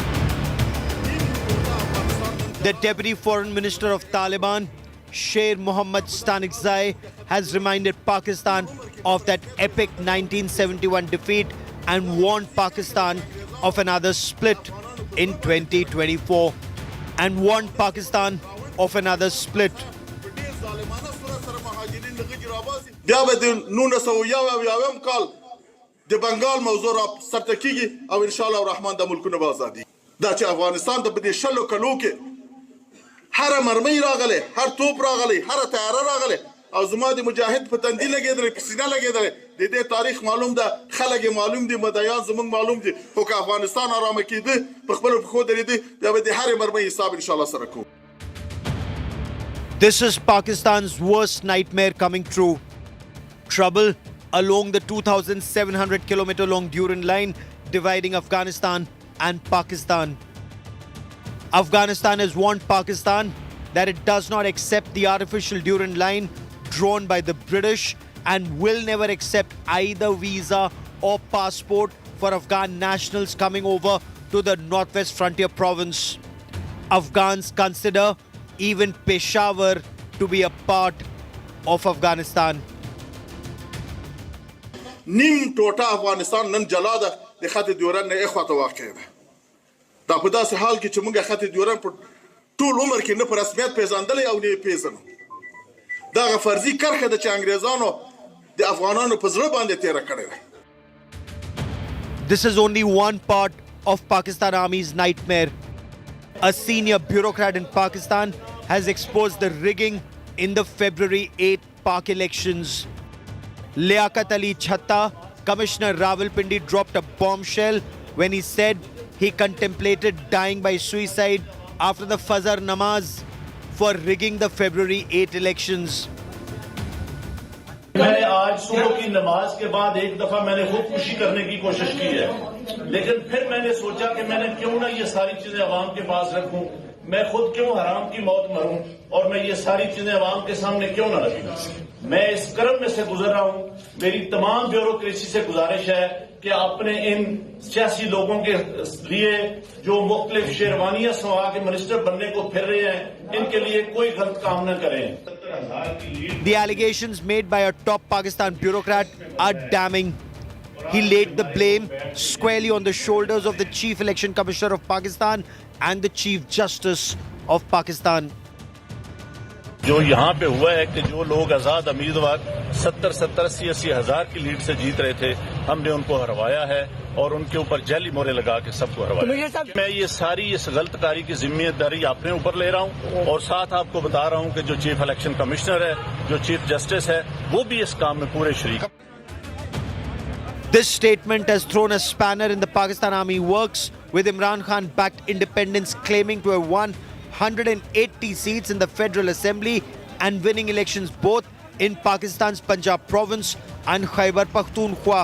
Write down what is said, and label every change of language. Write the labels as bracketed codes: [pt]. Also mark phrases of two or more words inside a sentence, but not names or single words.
[en] The Deputy Foreign Minister of Taliban, Sher Mohammad Stanikzai, has reminded Pakistan of that epic 1971 defeat and warned Pakistan of another split in 2024 and warned Pakistan of another split. [ps] بیا به د 1991 کال د بنگال موضوع را سرته کیږي او [ar] ان شاء الله [ps] الرحمن د ملکونو به ازادي دا چې افغانستان د بده شلو کلو کې هر مرمۍ راغله هر توپ راغله هر تیاره راغله او زما د مجاهد په تندي لګیدل په سینه لګیدل د دې تاریخ معلوم ده خلک معلوم دي مدعیان زموږ معلوم دي خو که افغانستان آرام کېده په خپل خو درېده دا به د هر مرمۍ حساب [ar] ان شاء الله [ps] سره کوو. [en] This is Pakistan's worst nightmare coming true. Trouble along the 2,700 kilometer long Durand line dividing Afghanistan and Pakistan. Afghanistan has warned Pakistan that it does not accept the artificial Durand line drawn by the British and will never accept either visa or passport for Afghan nationals coming over to the Northwest Frontier Province. Afghans consider even Peshawar to be a part of Afghanistan. [ps] نیم ټوټه افغانستان نن جلا ده د خط دیورن نه اخواته واقع ده دا په داسې حال کې چې موږ خط دیورن په ټول عمر کې نه په رسمیت پیژندلې او نه پیژنو دا غ فرضي کرخه ده چې انګريزانو د افغانانو په زړه باندې تیر کړی ده. [en] This is only one part of Pakistan Army's nightmare. A senior bureaucrat in Pakistan has exposed the rigging in the February 8 Pak elections. Liaquat Ali Chhatta, Commissioner Rawalpindi, dropped a bombshell when he said he contemplated dying by suicide after the Fajr Namaz for rigging the February 8 elections. [ur] میں نے آج صبح کی نماز کے بعد ایک دفعہ میں نے خودکشی کرنے کی کوشش کی ہے، لیکن پھر میں نے سوچا کہ میں نے کیوں نہ یہ ساری چیزیں عوام کے پاس رکھوں، میں خود کیوں حرام کی موت مروں اور میں یہ ساری چیزیں عوام کے سامنے کیوں نہ رکھوں. میں اس کرم میں سے گزر رہا ہوں۔ میری تمام بیوروکریسی سے گزارش ہے کہ اپنے ان سیاسی لوگوں کے لیے جو مختلف شیروانیاں سوا کے منسٹر بننے کو پھر رہے ہیں، ان کے لیے کوئی غلط کام نہ کریں. [en] The allegations made by a top Pakistan bureaucrat are damning. He laid the blame squarely on the shoulders of the Chief Election Commissioner of Pakistan and the Chief Justice of Pakistan. [ur] جو یہاں پہ ہوا ہے کہ جو لوگ آزاد امیدوار 70-80 ہزار کی لیڈ سے جیت رہے تھے، ہم نے ان کو ہروایا ہے اور ان کے اوپر جعلی مہرے لگا کے سب کو ہروایا. میں یہ ساری اس غلطکاری کی ذمہ داری اپنے اوپر لے رہا ہوں اور ساتھ آپ کو بتا رہا ہوں کہ جو [en] Chief Election Commissioner [ur] ہے، جو [en] Chief Justice [ur] ہے، وہ بھی اس کام میں پورے شریک. [en] This statement has thrown a spanner in the Pakistan Army works, with Imran Khan-backed independents claiming to have won 180 seats in the Federal Assembly and winning elections both in Pakistan's Punjab province and Khyber Pakhtunkhwa.